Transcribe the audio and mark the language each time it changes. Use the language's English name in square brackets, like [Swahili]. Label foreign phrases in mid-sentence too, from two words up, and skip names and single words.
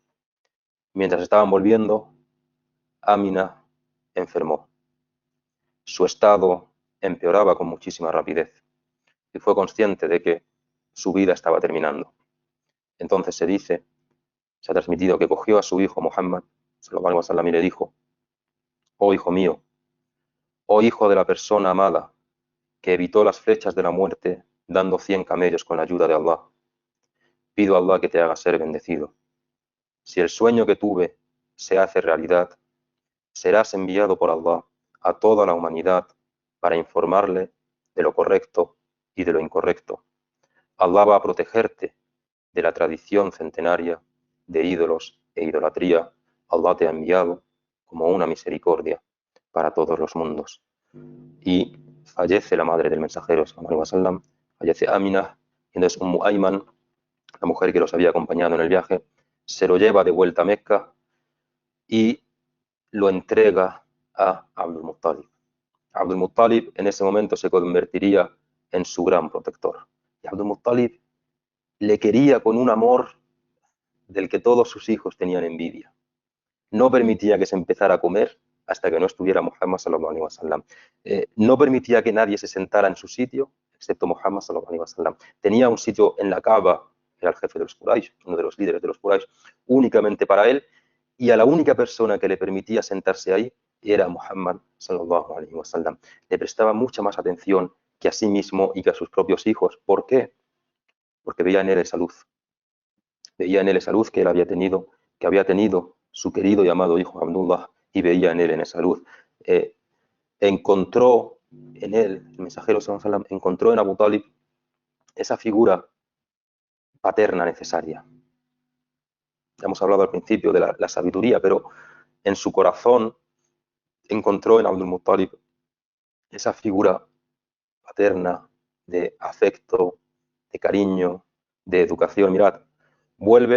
[Spanish] Mientras estaban volviendo, Amina enfermó. Su estado empeoraba con muchísima rapidez y fue consciente de que su vida estaba terminando. Entonces se ha transmitido que cogió a su hijo Muhammad [Arabic] صلى الله عليه وسلم [Spanish] y le dijo, oh hijo mío, oh hijo de la persona amada, que evitó las flechas de la muerte dando 100 camellos con la ayuda de Allah. Pido a Allah que te haga ser bendecido. Si el sueño que tuve se hace realidad, serás enviado por Allah a toda la humanidad para informarle de lo correcto y de lo incorrecto. Allah va a protegerte de la tradición centenaria de ídolos e idolatría. Allah te ha enviado como una misericordia para todos los mundos. Y fallece la madre del mensajero, [Arabic] صلى الله عليه وسلم, fallece Amina, [Spanish] y entonces Ayman, la mujer que los había acompañado en el viaje, se lo lleva de vuelta a Mecca y lo entrega a Abdul Muttalib. Abdul Muttalib en ese momento se convertiría en su gran protector. Y Abdul Muttalib le quería con un amor del que todos sus hijos tenían envidia. No permitía que se empezara a comer hasta que no estuviera Muhammad [Arabic] صلى الله عليه وسلم. [Spanish] No permitía que nadie se sentara en su sitio, excepto Muhammad [Arabic] صلى الله عليه وسلم. [Spanish] Tenía un sitio en la Kaaba, era el jefe de los Quraysh, uno de los líderes de los Quraysh, únicamente para él, y a la única persona que le permitía sentarse ahí era Muhammad sallallahu alaihi wasallam. Le prestaba mucha más atención que a sí mismo y que a sus propios hijos. ¿Por qué? Porque veía en él esa luz. Veía en él esa luz que él había tenido, que había tenido su querido y amado hijo Abdullah, y veía en él en esa luz. Encontró en él, el mensajero [Arabic] صلى الله عليه وسلم, [Spanish] encontró en Abu Talib esa figura paterna necesaria. Ya hemos hablado al principio de la sabiduría, pero en su corazón encontró en Abdul Muttalib esa figura paterna de afecto, de cariño, de educación.